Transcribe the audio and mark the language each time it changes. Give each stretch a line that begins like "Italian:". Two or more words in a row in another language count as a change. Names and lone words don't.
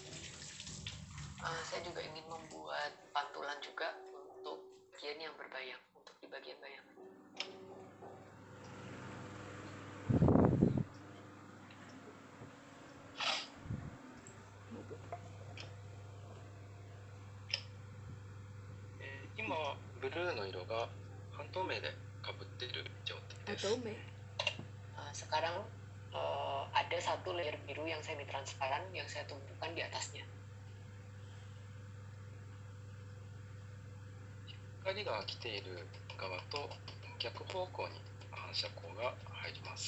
Indonesian: Saya juga ingin membuat pantulan juga untuk bagian yang berbayang, untuk di bagian bayangan.
Japanese: Ima ブルーの色が半透明でかぶっている状態です。
Indonesian: Sekarang ada satu layer biru yang semi transparan yang saya tumpukan di atasnya.
Japanese: 光が来ている側と逆方向に反射光が入ります。